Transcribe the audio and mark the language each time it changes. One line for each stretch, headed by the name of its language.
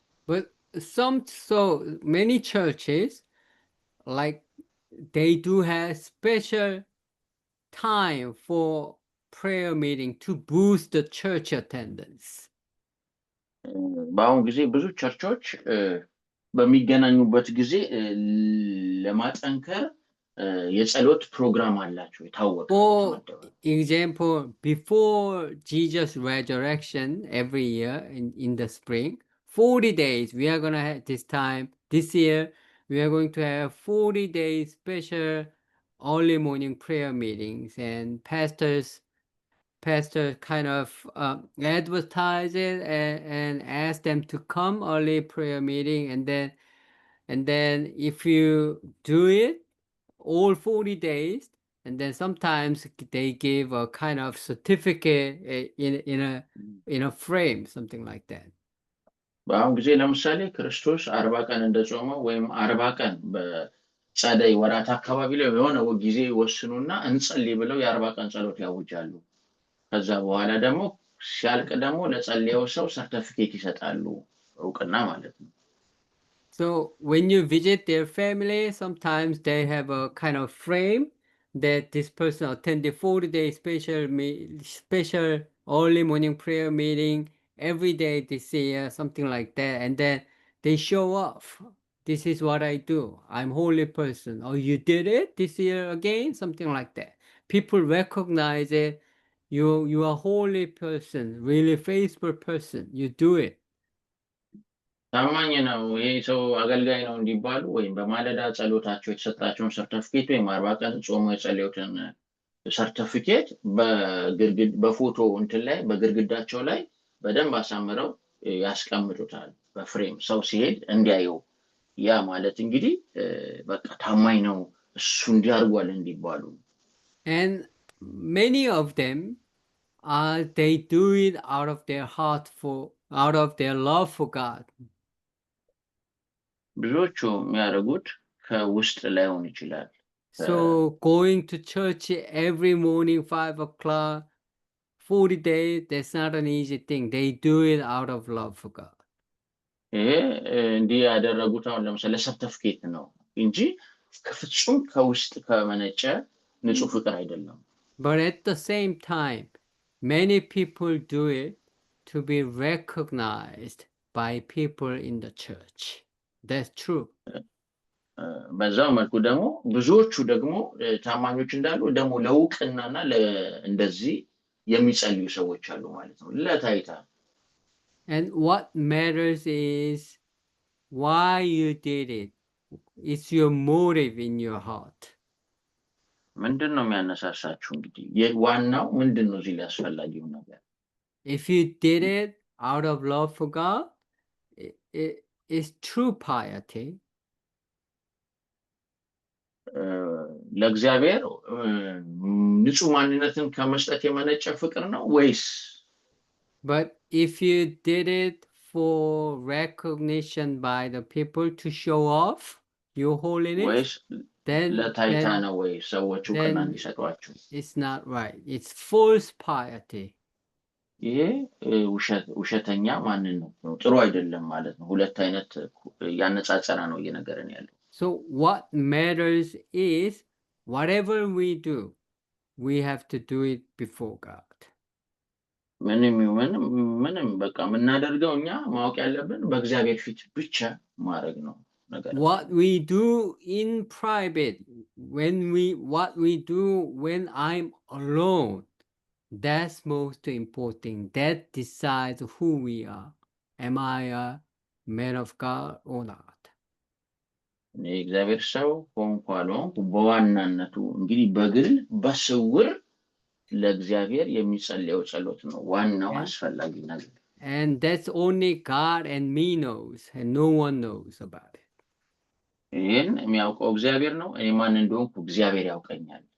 English: But so many churches, like, they do have special time for prayer meeting to boost the church attendance.
Amharic: በአሁን ጊዜ ብዙ ቸርቾች በሚገናኙበት ጊዜ ለማጠንከር የጸሎት ፕሮግራም አላቸው የታወቀ።
English: For example, before Jesus' resurrection every year in the spring, 40 days we are going to have this year we are going to have 40 days special early morning prayer meetings, and pastors kind of advertise it and ask them to come early prayer meeting, and then if you do it all 40 days, and then sometimes they give a kind of certificate in a frame, something like that.
Amharic: በአሁን ጊዜ ለምሳሌ ክርስቶስ 40 ቀን እንደጾመው ወይም 40 ቀን በጸደይ ወራት አካባቢ ላይ የሆነ ጊዜ ወስኑና እንጸልይ ብለው የ40 ቀን ጸሎት ያውጃሉ። ከዛ በኋላ ደግሞ ሲያልቅ ደግሞ ለጸለየው ሰው ሰርቲፊኬት ይሰጣሉ፣ እውቅና ማለት ነው።
English: So when you visit their family, sometimes they have a kind of frame that this person attended 40-day special early morning prayer meeting every day this year, something like that, and then they show off. This is what I do. I'm holy person. Oh, you did it this year again, something like that. People recognize it. You are holy person, really faithful person. You do it.
Amharic: ታማኝ ነው ይሄ ሰው አገልጋይ ነው እንዲባሉ ወይም በማለዳ ጸሎታቸው የተሰጣቸውን ሰርቲፊኬት ወይም 40 ቀን ጾሞ የጸለዩትን ሰርቲፊኬት በፎቶ እንትን ላይ በግርግዳቸው ላይ በደንብ አሳምረው ያስቀምጡታል በፍሬም ሰው ሲሄድ እንዲያየው። ያ ማለት እንግዲህ በቃ ታማኝ ነው እሱ እንዲያርጓል እንዲባሉ።
English: And many of them they do it out of their heart out of their love for God.
Amharic: ብዙዎቹ የሚያደርጉት ከውስጥ ላይሆን ይችላል።
English: So going to church every morning 5 o'clock 40 days, that's not an easy thing. They do it out of love for God.
Amharic: ይሄ እንዲህ ያደረጉት አሁን ለምሳሌ ሰርተፍኬት ነው እንጂ ከፍጹም ከውስጥ ከመነጨ ንጹህ ፍቅር አይደለም።
English: But at the same time, many people do it to be recognized by people in the church. That's true.
Amharic: በዛው መልኩ ደግሞ ብዙዎቹ ደግሞ ታማኞች እንዳሉ ደግሞ ለውቅናና እንደዚህ የሚጸልዩ ሰዎች አሉ ማለት ነው ለታይታ።
English: And what matters is why you did it. It's your motive in your heart.
Amharic: ምንድን ነው የሚያነሳሳችሁ? እንግዲህ ዋናው ምንድን ነው እዚህ ላይ አስፈላጊው ነገር?
English: If you did it out of love for God, it's true piety.
Amharic: ለእግዚአብሔር ንጹህ ማንነትን ከመስጠት የመነጨ ፍቅር ነው ወይስ?
English: But if you did it for recognition by the people to show off your holiness, then
Amharic: ለታይታ ነው ወይ ሰዎች እውቅና እንዲሰጧችሁ?
English: It's not right. It's false piety.
Amharic: ይሄ ውሸተኛ ማንነት ነው፣ ጥሩ አይደለም ማለት ነው። ሁለት አይነት ያነጻጸራ ነው እየነገረን ያለው።
English: So what matters is whatever we do, we have to do it before God.
Amharic: ምንም በቃ የምናደርገው እኛ ማወቅ ያለብን በእግዚአብሔር ፊት ብቻ ማድረግ ነው ነገር።
English: What we do in private, what we do when I'm alone, that's most important. That decides who we are. Am I a man of God or not?
Amharic: እግዚአብሔር ሰው ሆንኩ አልሆንኩ በዋናነቱ እንግዲህ በግል በስውር ለእግዚአብሔር የሚጸልየው ጸሎት ነው ዋናው አስፈላጊ ነገር።
English: And that's only God and me knows, and no one knows about it.
Amharic: ይሄን የሚያውቀው እግዚአብሔር ነው። እኔ ማን እንደሆንኩ እግዚአብሔር ያውቀኛል።